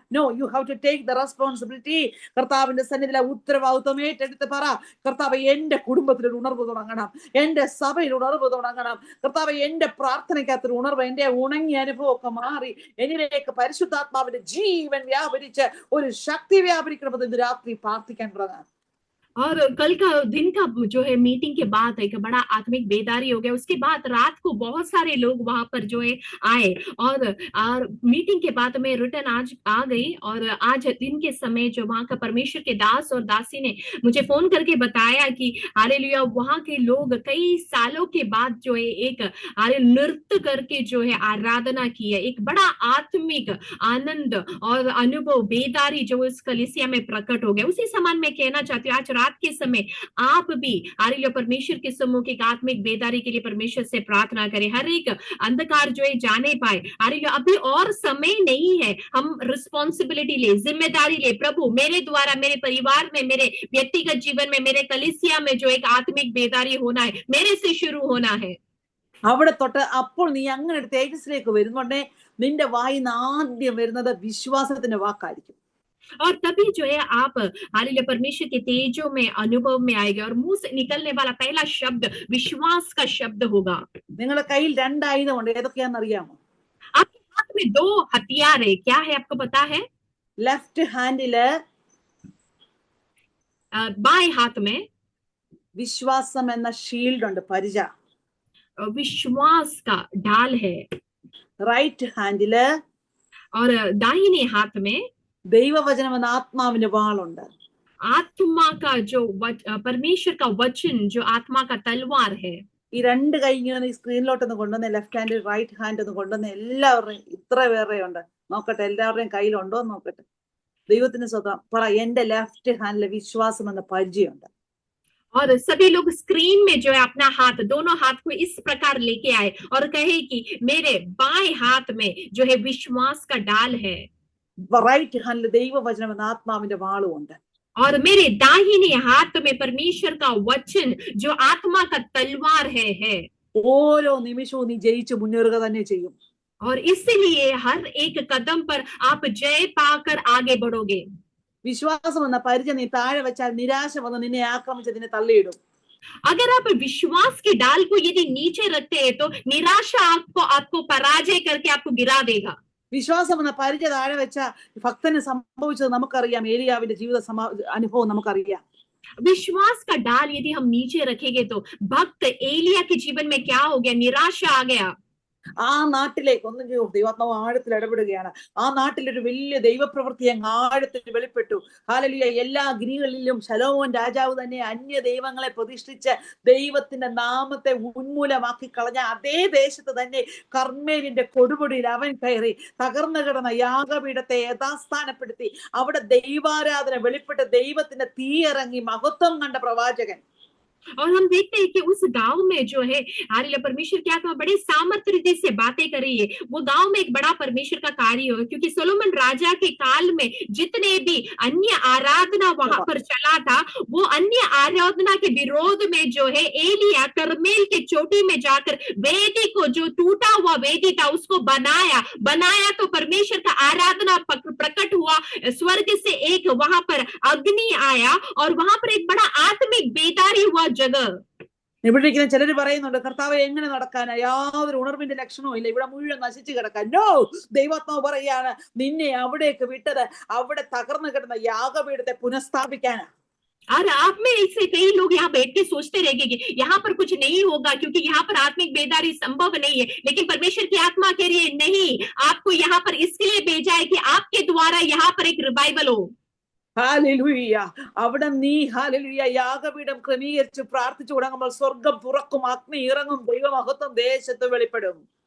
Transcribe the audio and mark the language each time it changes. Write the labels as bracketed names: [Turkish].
[English] No, you have to take the responsibility. [Malayalam] കർത്താവിന്റെ സന്നിധിയിലെ ഉത്തരവാദിത്വം ഏറ്റെടുത്ത് പറ, കർത്താവ് എന്റെ കുടുംബത്തിൽ ഒരു ഉണർവ് തുടങ്ങണം, എന്റെ സഭയിൽ ഉണർവ് തുടങ്ങണം. കർത്താവ് എന്റെ പ്രാർത്ഥനയ്ക്കകത്തൊരു ഉണർവ്, എന്റെ ഉണങ്ങിയ അനുഭവമൊക്കെ മാറി എന്നിലേക്ക് പരിശുദ്ധാത്മാവിന്റെ ജീവൻ വ്യാപരിച്ച് ഒരു ശക്തി വ്യാപരിക്കണമെന്ന് ഇന്ന് രാത്രി പ്രാർത്ഥിക്കാൻ തുടങ്ങാം. [Hindi] और कल का दिन का जो है मीटिंग के बाद एक बड़ा आत्मिक बेदारी हो गया। उसके बाद रात को बहुत सारे लोग वहां पर जो है आए, और मीटिंग के बाद मैं रिटर्न आज आ गई। और आज दिन के समय जो वहां का परमेश्वर के दास और दासी ने मुझे फोन करके बताया कि हालेलुया, वहां के लोग कई सालों के बाद जो है एक नृत्य करके जो है आराधना की है। एक बड़ा आत्मिक आनंद और अनुभव बेदारी जो इस कलीसिया में प्रकट हो गया। उसी समान मैं कहना चाहती हूँ, आज रात के समय आप भी हालेलुया परमेश्वर के सम्मुख एक आत्मिक बेदारी के लिए परमेश्वर से प्रार्थना करें। हर एक अंधकार जो है जाने पाए। हालेलुया, अभी और समय नहीं है, हम रिस्पॉन्सिबिलिटी ले, जिम्मेदारी ले। प्रभु, मेरे द्वारा मेरे परिवार में, मेरे व्यक्तिगत जीवन में, मेरे कलीसिया में जो एक आत्मिक बेदारी होना है, मेरे से शुरू होना है। [Malayalam] അവിടെ തൊട്ട് അപ്പോൾ നീ അങ്ങനെ ഒരു തേജസ്സിലേക്ക് വരുന്നുണ്ടേ, നിന്റെ വായിന്ന് ആദ്യം വരുന്നത് വിശ്വാസത്തിന്റെ വാക്കായിരിക്കും. [Hindi] और तभी जो है आप हालेलुया परमेश्वर के तेजों में अनुभव में आएगा, और मुंह से निकलने वाला पहला शब्द विश्वास का शब्द होगा। [Malayalam] നിങ്ങളുടെ കയ്യിൽ രണ്ടായുധമുണ്ട്, ഏതൊക്കെയാണെന്ന് അറിയാമോ? [Hindi] आपके हाथ में दो हथियार है, क्या है आपको पता है? [Malayalam] ലെഫ്റ്റ് ഹാൻഡില് [Hindi] बाएं हाथ में [Malayalam] വിശ്വാസം എന്ന ഷീൽഡ് ഉണ്ട്, പരിച. [Hindi] विश्वास का ढाल है, [Malayalam] റൈറ്റ് ഹാൻഡില് [Hindi] और दाहिने हाथ में [Malayalam] ദൈവവചനം എന്ന ആത്മാവിന്റെ വാളുണ്ട്. [Hindi] आत्मा का जो परमेश्वर का वचन जो आत्मा का तलवार है। [Malayalam] ഈ രണ്ട് കൈ ഇങ്ങനെ ഈ സ്ക്രീനിലോട്ടൊന്ന് കൊണ്ടുവന്ന്, ലെഫ്റ്റ് ഹാൻഡ് റൈറ്റ് ഹാൻഡ് ഒന്ന് കൊണ്ടുവന്ന്, എല്ലാവരുടെയും ഇത്ര പേരുടെ ഉണ്ട് നോക്കട്ടെ, എല്ലാവരുടെയും കയ്യിലുണ്ടോ എന്ന് നോക്കട്ടെ. ദൈവത്തിന് സ്വന്തം പറ, എന്റെ ലെഫ്റ്റ് ഹാൻഡിലെ വിശ്വാസം എന്ന പരിചയമുണ്ട്. [Hindi] और सभी लोग स्क्रीन में जो है अपना हाथ, दोनों हाथ को इस प्रकार लेके आए और कहे कि मेरे बाएं हाथ में जो है विश्वास का डाल है, [Malayalam] റൈറ്റ് ഹാൻഡിൽ ദൈവവചനം എന്ന ആത്മാവിന്റെ വാളും ഉണ്ട്. [Hindi] और मेरे दाहिने हाथ में परमेश्वर का वचन जो आत्मा का तलवार है। [Malayalam] ഓരോ നിമിഷവും നീ ജയിച്ച് മുന്നേറുക തന്നെ ചെയ്യും. [Hindi] और इसलिए हर एक कदम पर आप जय पाकर आगे बढ़ोगे। [Malayalam] വിശ്വാസം എന്ന പരിചയം നീ താഴെ വെച്ചാൽ നിരാശ വന്ന് നിന്നെ ആക്രമിച്ച് നിന്നെ തള്ളിയിടും. [Hindi] अगर आप विश्वास की डाल को यदि नीचे रखते हैं तो निराशा आपको पराजय करके आपको गिरा देगा। [Malayalam] വിശ്വാസം എന്ന പരിചയം താഴെ വെച്ച ഭക്തന് സംഭവിച്ചത് നമുക്കറിയാം, ഏലിയാവിന്റെ ജീവിത അനുഭവം നമുക്കറിയാം. [Hindi] विश्वास का डाल यदि हम नीचे रखेंगे तो भक्त एलिया के जीवन में क्या हो गया? निराशा आ गया। [Malayalam] ആ നാട്ടിലേക്ക് ഒന്നും ദൈവാത്മാവ് ആഴത്തിൽ ഇടപെടുകയാണ്. ആ നാട്ടിലൊരു വലിയ ദൈവപ്രവൃത്തി അങ്ങ് ആഴത്തിൽ വെളിപ്പെട്ടു. ഹല്ലേലൂയ. എല്ലാ ഗിരികളിലും ശലോമോൻ രാജാവ് തന്നെ അന്യ ദൈവങ്ങളെ പ്രതിഷ്ഠിച്ച് ദൈവത്തിന്റെ നാമത്തെ ഉന്മൂലമാക്കി കളഞ്ഞ അതേ ദേശത്ത് തന്നെ കർമ്മേലിന്റെ കൊടുമുടിയിൽ അവൻ കയറി തകർന്നു കിടന്ന യാഗപീഠത്തെ യഥാസ്ഥാനപ്പെടുത്തി അവിടെ ദൈവാരാധന വെളിപ്പെട്ട് ദൈവത്തിന്റെ തീ ഇറങ്ങി മഹത്വം കണ്ട പ്രവാചകൻ. [Hindi] और हम देखते हैं कि उस गांव में जो है हालेलुया परमेश्वर की आत्मा बड़े सामर्थ्य से बातें कर रही है। वो गांव में एक बड़ा परमेश्वर का कार्य हो, क्योंकि सोलोमन राजा के काल में जितने भी अन्य आराधना वहां पर चला था, वो अन्य आराधना के विरोध में जो है एलिया करमेल के चोटी में जाकर वेदी को, जो टूटा हुआ वेदी था, उसको बनाया तो परमेश्वर का आराधना प्रकट हुआ। स्वर्ग से एक वहां पर अग्नि आया और वहां पर एक बड़ा आत्मिक बेदारी हुआ जगह। [Malayalam] ഇവിടെ ഇരിക്കുന്ന ചിലര് പറയുന്നുണ്ട്, കർത്താവ് എങ്ങനെ നടക്കാനാ, യാതൊരു ഉണർവിന്റെ ലക്ഷണവും ഇല്ല, ഇവിടെ മുഴുവൻ നശിച്ചു കിടക്കാൻ. നോ, ദൈവാത്മാവ് പറയാണ് നിന്നെ അവിടേക്ക് വിട്ടത് അവിടെ തകർന്നു കിടന്ന യാഗപീഠത്തെ പുനഃസ്ഥാപിക്കാനാ. [Hindi] और आप में से कई लोग यहाँ बैठ के सोचते रहेंगे कि यहाँ पर कुछ नहीं होगा क्योंकि यहाँ पर आत्मिक बेदारी संभव नहीं है, लेकिन परमेश्वर की आत्मा कह रही है नहीं, आपको यहाँ पर इसलिए भेजा है कि आपके द्वारा यहाँ पर एक रिवाइवल हो। [Malayalam] ഹാലലൂയ. അവിടെ നീ ഹാലലൂയ യാഗപീഠം ക്രമീകരിച്ച് പ്രാർത്ഥിച്ചു തുടങ്ങുമ്പോൾ സ്വർഗം തുറക്കും, അഗ്നി ഇറങ്ങും, ദൈവമഹത്വം ദേശത്ത് വെളിപ്പെടും.